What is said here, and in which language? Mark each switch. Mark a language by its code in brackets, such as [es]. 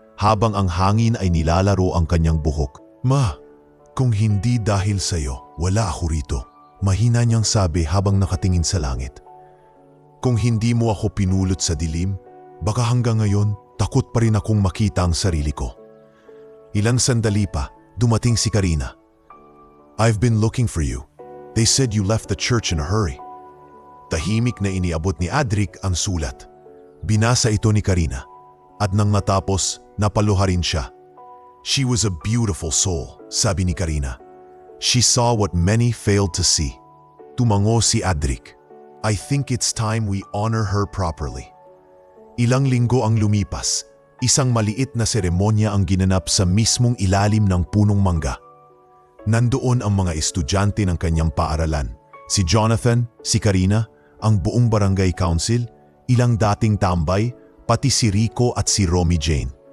[tl] habang ang hangin ay nilalaro ang kanyang buhok. Ma, kung hindi dahil sa'yo, wala ako rito. Mahina niyang sabi habang nakatingin sa langit. Kung hindi mo ako pinulot sa dilim, baka hanggang ngayon takot pa rin akong makita ang sarili ko. Ilang sandali pa, dumating si Karina. [en] I've been looking for you. They said you left the church in a hurry. [tl] Tahimik na iniabot ni Adric ang sulat. Binasa ito ni Karina at nang natapos, napaluha rin siya. [en] She was a beautiful soul, [tl] sabi ni Karina. [en] She saw what many failed to see. [tl] Tumango si Adric. [en] I think it's time we honor her properly. [tl] Ilang linggo ang lumipas. Isang maliit na seremonya ang ginanap sa mismong ilalim ng punong mangga. Nandoon ang mga estudyante ng kanyang paaralan. Si Jonathan, si Karina, ang buong barangay council, ilang dating tambay, pati si Rico at si Romy Jane.